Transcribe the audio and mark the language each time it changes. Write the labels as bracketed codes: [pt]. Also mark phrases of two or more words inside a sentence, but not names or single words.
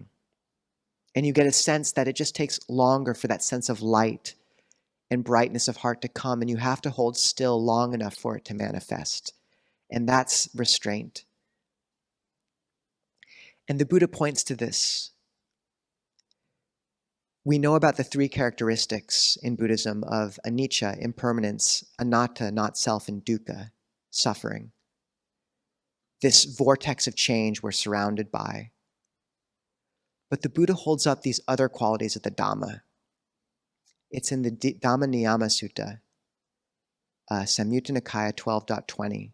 [en] And you get a sense that it just takes longer for that sense of light and brightness of heart to come, and you have to hold still long enough for it to manifest. And that's restraint. And the Buddha points to this. We know about the 3 characteristics in Buddhism of anicca, impermanence, anatta, not self, and dukkha, suffering. This vortex of change we're surrounded by. But the Buddha holds up these other qualities of the Dhamma. It's in the Dhamma Niyama Sutta, Samyutta Nikaya 12.20.